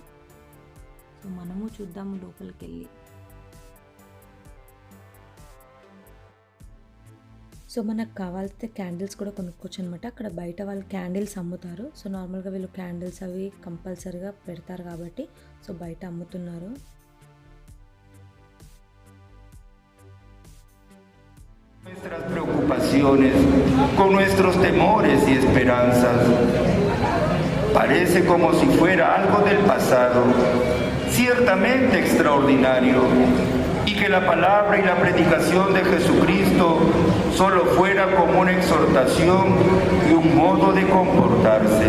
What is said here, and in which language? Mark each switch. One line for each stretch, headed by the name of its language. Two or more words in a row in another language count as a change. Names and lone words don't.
Telugu: సో మనము చూద్దాము లోపలికి వెళ్ళి. సో మనకు కావాల్సిన క్యాండిల్స్ కూడా కొనుక్కోవచ్చు అనమాట. అక్కడ బయట వాళ్ళు క్యాండిల్స్ అమ్ముతారు. సో నార్మల్గా వీళ్ళు క్యాండిల్స్ అవి కంపల్సరీగా పెడతారు కాబట్టి సో బయట అమ్ముతున్నారు.
Spanish: Nuestras preocupaciones, con nuestros temores y esperanzas. Parece como si fuera algo del pasado, ciertamente extraordinario, y que la palabra y la predicación de Jesucristo solo fuera como una exhortación y un modo de comportarse.